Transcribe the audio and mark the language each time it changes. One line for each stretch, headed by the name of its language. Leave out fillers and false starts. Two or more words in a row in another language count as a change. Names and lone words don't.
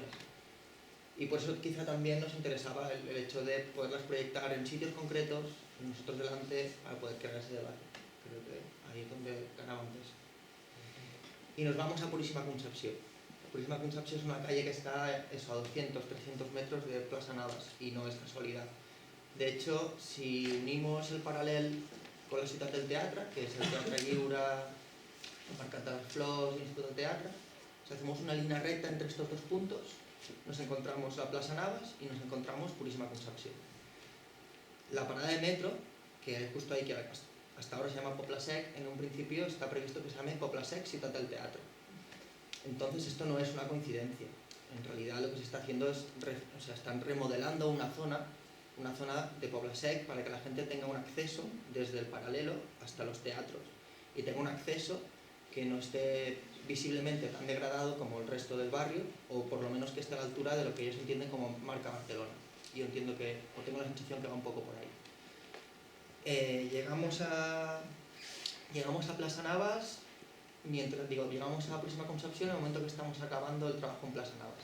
Spanish: Y por eso quizá también nos interesaba el hecho de poderlas proyectar en sitios concretos, nosotros delante, para poder crear ese debate. Creo que ahí es donde ganaba antes. Y nos vamos a Purísima Concepció. Purísima Concepció es una calle que está a 200, 300 metros de Plaça Navas y no es casualidad. De hecho, si unimos el paral·lel con
Catalan: la ciutat del teatre, que és
Spanish: el Teatre Lliure, el Mercat de les Flors y el Instituto del Teatre, si hacemos una línea recta entre estos 2 puntos, nos encontramos la Plaça Navas y nos encontramos Purísima Concepció. La parada de metro, que justo ahí, que hasta ahora se llama Poble Sec, en un principio está previsto que se llame Poble Sec Ciutat del Teatre. Entonces esto no es una coincidencia. En realidad lo que se está haciendo es, están remodelando una zona de Poble Sec para que la gente tenga un acceso desde el paralelo hasta los teatros y tenga un acceso que no esté visiblemente tan degradado como el resto del barrio, o por lo menos que esté a la altura de lo que ellos entienden como marca Barcelona. y yo entiendo que, o tengo la sensación que va un poco por ahí. Llegamos a Plaza Navas, llegamos a Próxima Concepción en el momento que estamos acabando el trabajo en Plaza Navas.